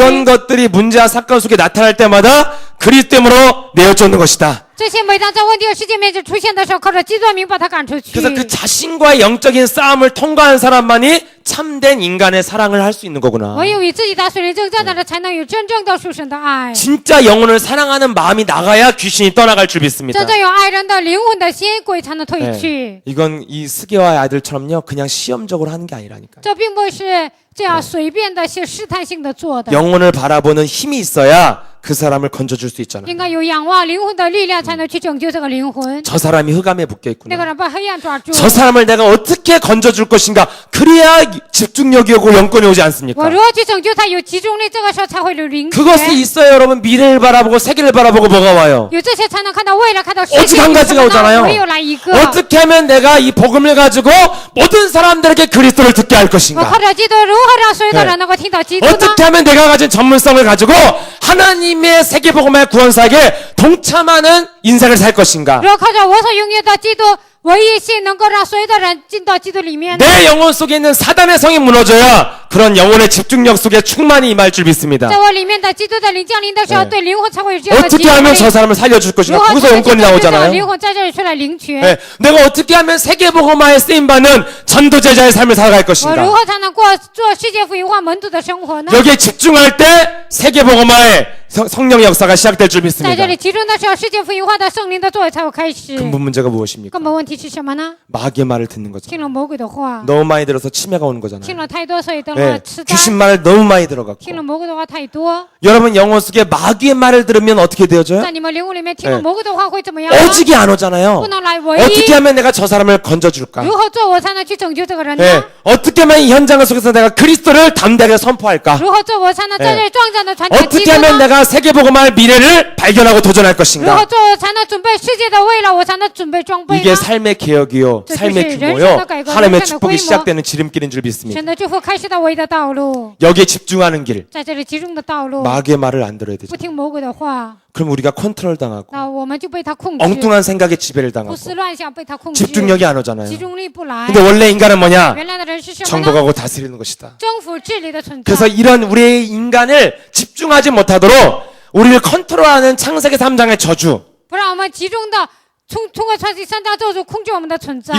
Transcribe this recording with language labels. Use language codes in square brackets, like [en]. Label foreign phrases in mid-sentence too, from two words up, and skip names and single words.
[ko] 그런 踞。 것들이 문제와 사건 속에 나타날 때마다 그리스도로 내어쫓는 것이다. [zh] 这些每当在问题和事件面前出现的时候，靠着基督的名把它赶出去。 [ko] 그래서 그 자신과의 영적인 싸움을 통과한 사람만이 참된 인간의 사랑을 할 수 있는 거구나. [zh] 唯有与自己打水灵征战的人，才能有真正的属神的爱。 [ko] 진짜 영혼을 사랑하는 마음이 나가야 귀신이 떠나갈 줄 믿습니다. [zh] 真正有爱人的灵魂的心，鬼才能退 [ko] 네. [zh] 去。 [ko] 이건 이 스게와 아들처럼요, 그냥 시험적으로 하는 게 아니라니까. [zh] 这并不是这样随便的、是试探性的做的。 [ko] 영혼을 바라보는 힘이 있어야 그 사람을 건져줄 수 있잖아요. [zh] 应该有仰望灵魂的力量，才能去拯救这个灵魂。 [ko] 저 사람이 흑암에 묶여 [zh] 那 [ko] 있구나. [zh] 个人被黑暗抓住。 [ko] 저 사람을 내가 어떻게 건져줄 것인가. 그래야 집중력이 오고 영권이 오지 [zh] 我 [ko] 않습니까? [zh] 如何去拯救他？有集中力，这个时候才会有灵觉。 [ko] 그것이 있어야 여러분 미래를 바라보고 세계를 바라보고 뭐가 와요? [zh] 有这些才能看到未来，看到世 [ko] 오직 [zh] 界。 [ko] 한 가지가 오잖아요. [zh] 唯有来一个。 [ko] 어떻게 하면 내가 이 복음을 가지고 모든 사람들에게 그리스도를 듣게 할 [zh] 我 [ko] 것인가? [zh] 靠着基督，如何让所有的人能够听到基督呢？ [ko] 어떻게 하면 내가 가진 전문성을 가지고 하나님의 세계복음의 구원사에게 동참하는 인생을 살 것인가? [zh] 如何靠着我所拥有的基督唯一性，能够让所有的人进到基督里面呢？ [ko] 내 영혼 속에 있는 사단의 성이 무너져야 그런 영혼의 집중력 속에 충만히 임할 줄 믿습니다. [zh] 在我里面的基督的灵降临的时候， [ko] 네 [zh] 对灵魂才会有这样的集 [ko] 어떻게 [zh] 中 [ko] 하면 [zh] 力。 [ko] 저 사람을 살려줄 [zh] 如 [ko] 것인가? [zh] 何才 [ko] 거기서 [zh] 能 [ko] 영권이 [zh] 让灵 [ko] 나오잖아요. [zh] 魂在这里出来领取？ [ko] 네, 내가 어떻게 하면 세계복음화에 쓰임받는 전도제자의 삶을 살아갈 [zh] 我如 [ko] 것인가? [zh] 何才能过做世界福音化门徒的生活呢？ [ko] 여기에 집중할 때 세계복음화의 성령 역사가 시작될 줄 [zh] 在 [ko] 믿습니다. [zh] 这里集中的时候，世界福音化的圣灵的作为才会开始。 [ko] 근본 문제가 무엇입니까? [zh] 根本问题是什么呢？ [ko] 마귀의 말을 듣는 거죠. [zh] 听了魔鬼的话， [ko] 너무 많이 들어서 치매가 오는 [zh] 听 [ko] 거잖아요. [zh] 了太多，所以得 [ko] 네, [zh] 了痴呆。 [ko] 귀신 말을 너무 많이 들어갔고 [zh] 听了魔鬼的话太多， [ko] 여러분 영혼 속에 마귀의 말을 들으면 어떻게 되어져요? [zh] 在你们灵魂里面听了 [ko] 네 [zh] 魔鬼的话会怎么样呢？ [ko] 오직이 안 오잖아요. [zh] 不能来唯 [ko] 어떻게 [zh] 一。 [ko] 하면 내가 저 사람을 건져줄까? [zh] 如何做我才能去拯救这个人 [ko] 네, [zh] 呢？ [ko] 어떻게 하면 이 현장 속에서 내가 그리스도를 담대하게 선포할까? [zh] 如何做我才能在这里壮胆的传达基 [ko] 어떻게 [zh] 督 [ko] 하면 [zh] 呢？ [ko] 내가 세계복음화의 미래를 발견하고 도전할 [zh] 如何 [ko] 것인가? [zh] 做我才能准备世界的未来？我才能准备装备 [ko] 이게 [zh] 呢？ [ko] 삶의 개혁이요, 저 삶의 사실 규모요, [zh] 人生的改革, [ko] 하나님의 [zh] 人生的 [ko] 축복이 [zh] 规模. [ko] 시작되는 지름길인 줄 믿습니다. [zh] 神的祝福开始的唯一的道路， [ko] 여기에 집중하는 길, [zh] 在这里集中的道路， [ko] 마귀의 말을 안 들어야 되죠. [zh] 不听魔鬼的话， [ko] 그럼 우리가 컨트롤 당하고 [zh] 那我们就被他控制， [ko] 엉뚱한 생각에 지배를 [zh] 胡 [ko] 당하고 [zh] 思乱想被他控制， [ko] 집중력이 안 오잖아요. [zh] 集中力不来。 [ko] 근데 원래 인간은 뭐냐? [zh] 原来的人是什么呢？ [ko] 정복하고 다스리는 것이다. [zh] 征服治理的存在。 [ko] 그래서 이런 우리의 인간을 집중하지 못하도록 우리를 컨트롤하는 창세기 3장의 저주, [zh] 不让我们集中的通过创世三章咒诅控制我们的存在。